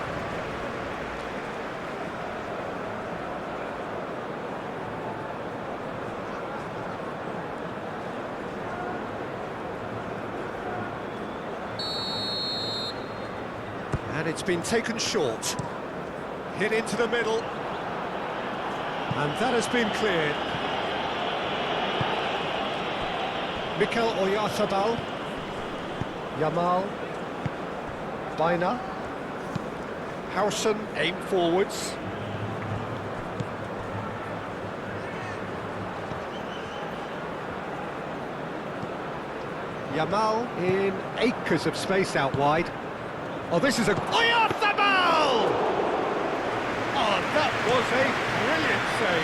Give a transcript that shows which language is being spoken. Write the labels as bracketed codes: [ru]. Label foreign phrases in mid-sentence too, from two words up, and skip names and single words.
[en] And it's been taken short. Hit into the middle. And that has been cleared. Mikel Oyarzabal. Yamal. Baina. Howson aim forwards. Yamal in acres of space out wide. Oh, this is a... Oyarzabal! Oh, that was a brilliant save.